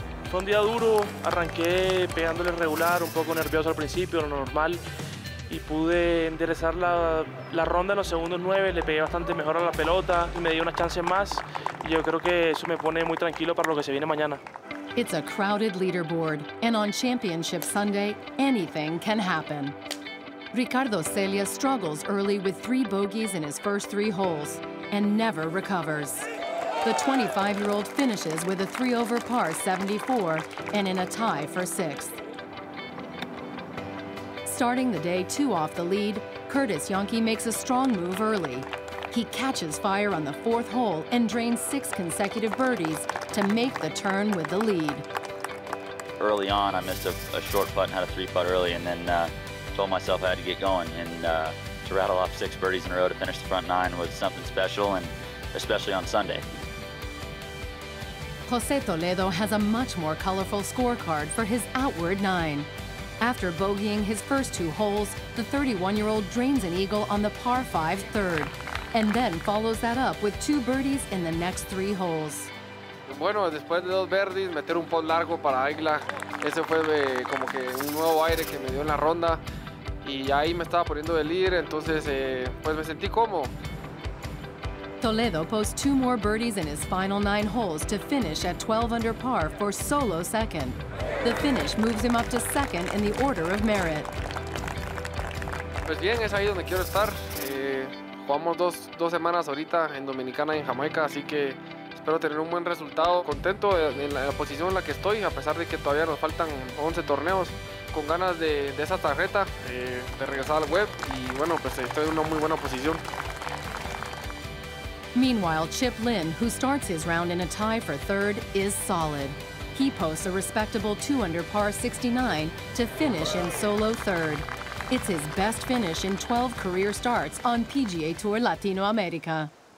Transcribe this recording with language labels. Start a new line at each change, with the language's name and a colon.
Spanish: Fue un día duro, arranqué pegándole regular, un poco nervioso al principio, lo normal, y pude enderezar la ronda en los segundos 9, le pegué bastante mejor a la pelota y me dio unas chances más, y yo creo que eso me pone muy tranquilo para lo que se viene mañana.
English: It's a crowded leaderboard, and on Championship Sunday, anything can happen. Ricardo Celia struggles early with 3 bogeys in his first 3 holes and never recovers. The 25-year-old finishes with a 3-over par 74 and in a tie for 6th. Starting the day 2 off the lead, Curtis Yonke makes a strong move early. He catches fire on the 4th hole and drains 6 consecutive birdies to make the turn with the lead. Early on, I missed a short putt and had a 3-putt early, and then told myself I had to get going. And to rattle off 6 birdies in a row to finish the front 9 was something special, and especially on Sunday. José Toledo has a much more colorful scorecard for his outward 9. After bogeying his first 2 holes, the 31-year-old drains an eagle on the par 5 third, and then follows that up with 2 birdies in the next 3 holes.
Spanish: Bueno, después de 2 birdies, meter un pot largo para Águila, ese fue como que un nuevo aire que me dio en la ronda, y ahí me estaba poniendo de líder, entonces pues me sentí cómodo.
English: Toledo posts 2 more birdies in his final 9 holes to finish at 12 under par for solo second. The finish moves him up to second in the order of merit.
Spanish: Pues bien, es ahí donde quiero estar. Jugamos dos semanas ahorita en Dominicana y en Jamaica, así que espero tener un buen resultado. Contento en la posición en la que estoy, a pesar de que todavía nos faltan 11 torneos. Con ganas de esa tarjeta, de regresar al web, y bueno, pues estoy en una muy buena posición.
English: Meanwhile, Chip Lynn, who starts his round in a tie for third, is solid. He posts a respectable 2 under par 69 to finish in solo third. It's his best finish in 12 career starts on PGA Tour Latinoamérica.